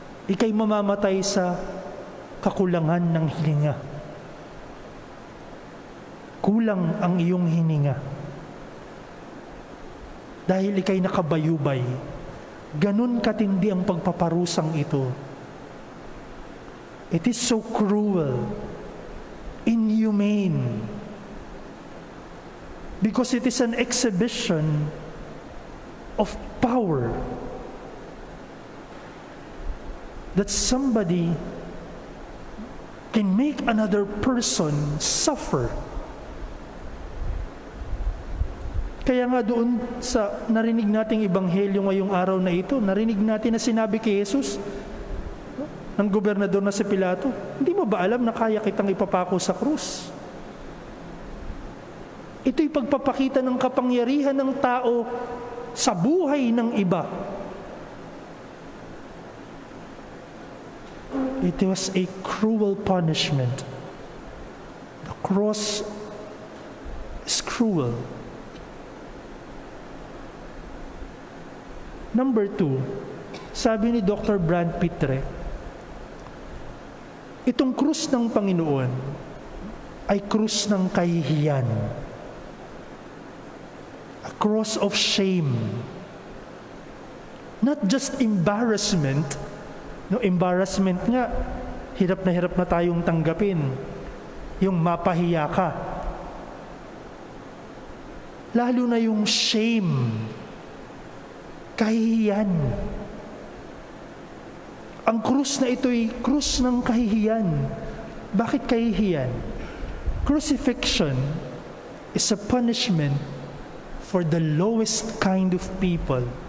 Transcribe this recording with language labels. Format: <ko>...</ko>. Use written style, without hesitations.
<tl>Ikay mamamatay sa kakulangan ng hininga. Kulang ang iyong hininga. Dahil ikay nakabayubay, ganun katindi ang pagpaparusang ito.</tl> <en>It is so cruel, inhumane, because it is an exhibition of power that somebody can make another person suffer.</en> <tl>Kaya nga doon sa narinig nating ebanghelyo ngayong araw na ito, narinig natin na sinabi kay Jesus ng gobernador na si Pilato, hindi mo ba alam na kaya kitang ipapako sa krus? Ito'y pagpapakita ng kapangyarihan ng tao sa buhay ng iba.</tl> <en>It was a cruel punishment. The cross is cruel.</en> <tl>Number 2, sabi ni Dr. Brand Pitre, itong krus ng Panginoon ay krus ng kahihiyan.</tl> <en>A cross of shame. Not just embarrassment. No, embarrassment</en> <tl>nga, hirap na tayong tanggapin. Yung mapahiya ka. Lalo na yung shame. Kahihiyan. Ang krus na ito'y krus ng kahihiyan. Bakit kahihiyan?</tl> <en>Crucifixion is a punishment for the lowest kind of people.</en>